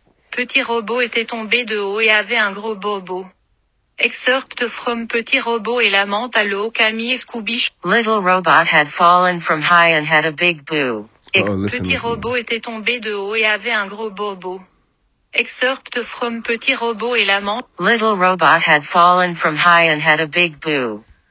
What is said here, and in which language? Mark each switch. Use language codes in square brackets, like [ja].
[fr] Petit Robot était tombé de haut et avait un gros bobo. [en] Excerpt from Petit Robot et la menthe à l'eau Camille Scoobish. Little robot had fallen from high and had a big boo. [fr] Petit Robot était tombé de haut et avait un gros bobo. [en] Excerpt from Petit Robot et la menthe. Little robot had fallen from high and had a big boo.